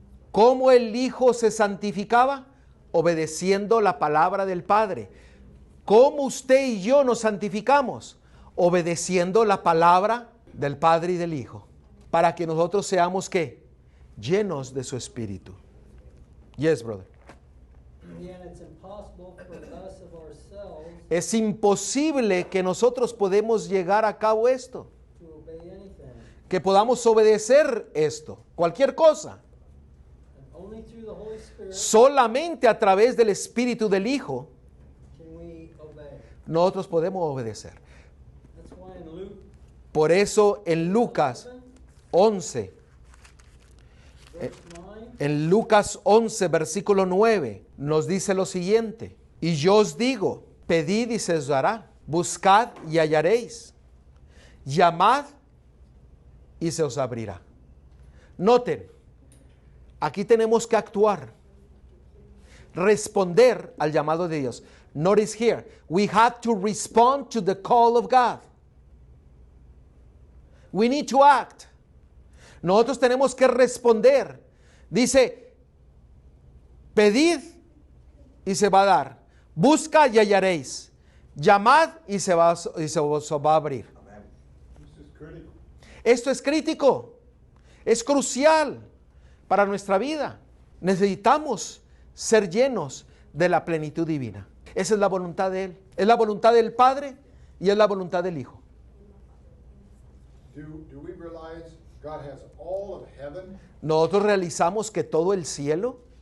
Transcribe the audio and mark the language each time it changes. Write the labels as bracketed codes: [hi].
[es] ¿Cómo el Hijo se santificaba? Obedeciendo la palabra del Padre. ¿Cómo usted y yo nos santificamos? Obedeciendo la palabra del Padre y del Hijo. Para que nosotros seamos ¿qué? Llenos de su Espíritu. [en] Yes, brother. and it's impossible for us of ourselves [es] Es imposible que nosotros podemos llegar a cabo esto. [en] to obey anything. [es] Que podamos obedecer esto. Cualquier cosa. [en] And only through the Holy Spirit [es] Solamente a través del Espíritu del Hijo [en] can we obey. [es] nosotros podemos obedecer. [en] That's why in Luke [es] Por eso en Lucas 11, [en] verse 9, [es] en Lucas 11, versículo 9, nos dice lo siguiente. Y yo os digo, pedid y se os dará, buscad y hallaréis, llamad y se os abrirá. Noten, aquí tenemos que actuar, responder al llamado de Dios. [en] Notice here, we have to respond to the call of God. We need to act. [es] Nosotros tenemos que responder. Dice, pedid y se va a dar. Busca y hallaréis. Llamad y se os va a abrir. Amén. [en] This is critical. [es] Esto es crítico. Es crucial para nuestra vida. Necesitamos ser llenos de la plenitud divina. Esa es la voluntad de Él. Es la voluntad del Padre y es la voluntad del Hijo. [en] Do we realize God has all of heaven [es] Nosotros realizamos que todo el cielo